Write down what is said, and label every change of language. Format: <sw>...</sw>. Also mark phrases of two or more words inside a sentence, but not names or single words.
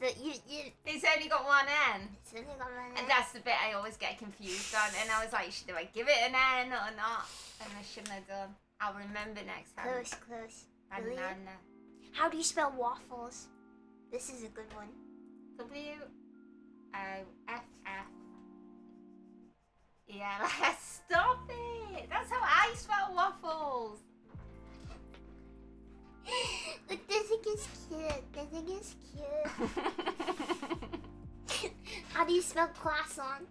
<en>It's only got one N. It's only got one N. And that's the bit I always get confused on. And I was like, do I give it an N or not? And I shouldn't have done. I'll remember next time. Close. Banana. How do you spell waffles? This is a good one. W-O-F-F-E-L-S. Stop it! That's how I spell waffles. Look, this thing is cute. How do you spell croissant?</en>